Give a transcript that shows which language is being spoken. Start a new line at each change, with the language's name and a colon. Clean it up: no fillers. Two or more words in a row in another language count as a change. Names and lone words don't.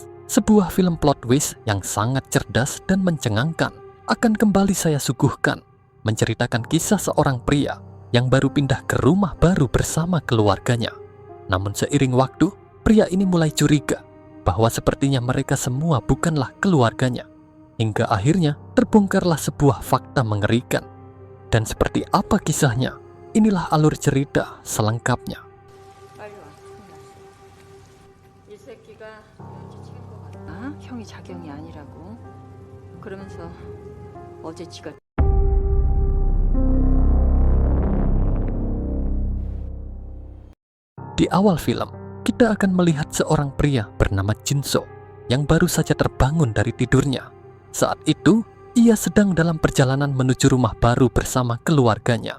Indonesian: Sebuah film
English: plot twist
Indonesian: yang sangat cerdas dan mencengangkan akan kembali saya suguhkan, menceritakan kisah seorang pria yang baru pindah ke rumah baru bersama keluarganya. Namun seiring waktu, pria ini mulai curiga bahwa sepertinya mereka semua bukanlah keluarganya. Hingga akhirnya terbongkarlah sebuah fakta mengerikan. Dan seperti apa kisahnya? Inilah alur cerita selengkapnya.
Korean: 이 새끼가 눈치챈 것 같아. 형이 자경이 아니라고. 그러면서 어제 지가
Indonesian: Di awal film, kita akan melihat seorang pria bernama Jinso yang baru saja terbangun dari tidurnya. Saat itu, ia sedang dalam perjalanan menuju rumah baru bersama keluarganya.